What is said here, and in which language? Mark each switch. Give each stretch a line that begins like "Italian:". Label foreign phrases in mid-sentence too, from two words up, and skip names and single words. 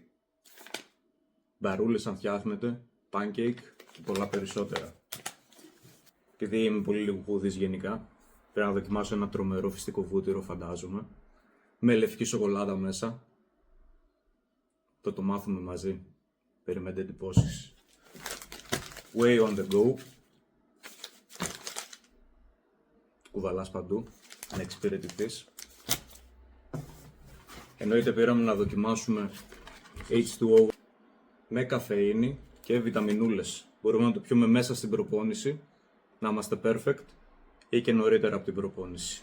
Greek: Μπαρούλες αν φτιάχνετε, pancake και πολλά περισσότερα. Επειδή είμαι πολύ λιγουπούδης γενικά, πρέπει να δοκιμάσω ένα τρομερό φυστικό βούτυρο φαντάζομαι, με λευκή σοκολάτα μέσα. Θα το μάθουμε μαζί. Περιμένετε εντυπώσεις.
English: Way on the go.
Greek: Κουβαλάς παντού, να εξυπηρετηθείς. Εννοείται πήραμε να δοκιμάσουμε H2O με καφεΐνη και βιταμινούλες. Μπορούμε να το πιούμε μέσα στην προπόνηση, να είμαστε perfect ή και νωρίτερα από την προπόνηση.